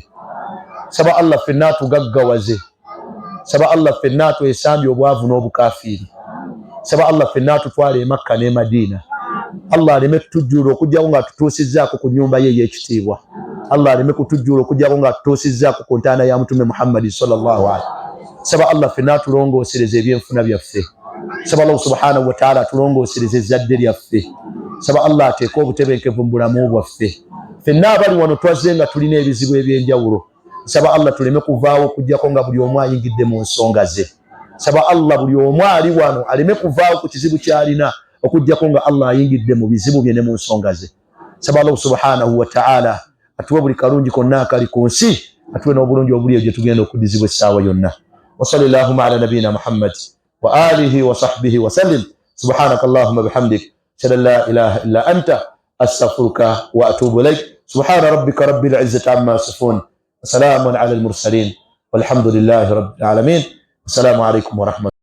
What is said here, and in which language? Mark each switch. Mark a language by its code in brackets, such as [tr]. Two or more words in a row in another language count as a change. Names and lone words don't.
[lg] Saba Allah ffenna atugaggawaze. Saba Allah ffenna atwesambye obwavu n'obukafiiri. Saba Allah ffenna atutwale e Makka n'e Madiina. Allah aleme kutujjuula okuggyako nga tutuusizzaako ku nnyumba ye ey'ekitiibwa. Allah aleme kutujjuula okuggyako nga tutuusizzaako ku ntaana ya Mutume Muhammad [ar] صلى الله عليه. [lg] Saba Allah ffenna atulongoosereze ebyenfuna byaffe. Saba Allah [ar] سبحانه وتعالى [lg] atulongoosereze ezzadde lyaffe. Saba Allah ateeke obutebenkevu mu bulamu bwaffe. Ffenna abali wano twazze nga tulina ebizibu eby'enjawulo. Saba Allah tuleme kuvaawo okuggyako nga buli omu ayingidde mu nsonga ze. Saba Allah buli omu ali wano aleme kuvaawo ku kizibu ky'alina okuggyako nga Allah ayingidde mu bizibu bye ne mu nsonga ze. Saba Allah [ar] سبحانه وتعالى [lg] atuwe buli kalungi konna akali ku nsi, atuwe n'obulungi obuli eyo gye tugenda okuddizibwa essaawa yonna. [ar] وصلى الله على نبينا محمد وآله وصحبه وسلم. سبحانك اللهم وبحمدك أشهد أن لا إله إلا أنت أستغفرك وأتوب إليك. سبحان ربك رب العزة عما يصفون سلام على المرسلين. والحمد لله رب العالمين السلام عليكم ورحمة الله.